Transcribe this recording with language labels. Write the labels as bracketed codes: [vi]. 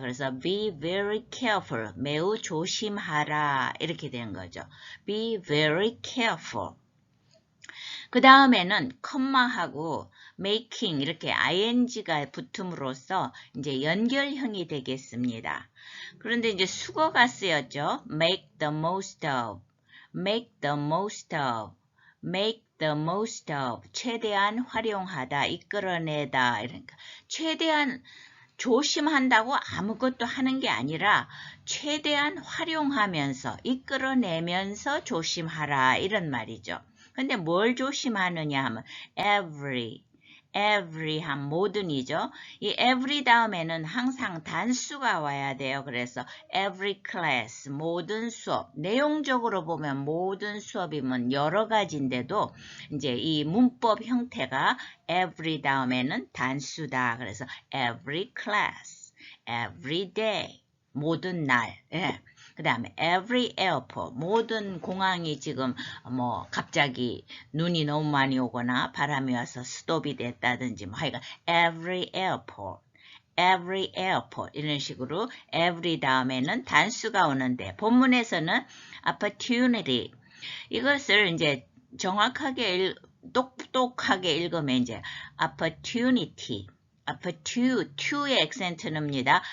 [ko] 그래서 [en] be very careful, [ko] 매우 조심하라 이렇게 되는 거죠. [en] be very careful. [ko] 그 다음에는 컴마하고 making 이렇게 ing가 붙음으로써 이제 연결형이 되겠습니다. 그런데 이제 수거가 쓰였죠. [en] make the most of, make the most of, make the most of, [ko] 최대한 활용하다, 이끌어내다. 이러니까 최대한 조심한다고 아무것도 하는 게 아니라 최대한 활용하면서 이끌어내면서 조심하라 이런 말이죠. 근데 뭘 조심하느냐 하면 every 한 모든이죠. 이 every 다음에는 항상 단수가 와야 돼요. 그래서 [en] every class, [ko] 모든 수업. 내용적으로 보면 모든 수업이면 여러 가지인데도 이제 이 문법 형태가 every 다음에는 단수다. 그래서 [en] every class, every day, [ko] 모든 날. 예. 그 다음에 [en] every airport, [ko] 모든 공항이 지금 갑자기 눈이 너무 많이 오거나 바람이 와서 스톱이 됐다든지 하여간 every airport, every airport 이런 식으로 every 다음에는 단수가 오는데 본문에서는 opportunity 이것을 이제 정확하게 똑똑하게 읽으면 이제 opportunity to의 액센트는입니다.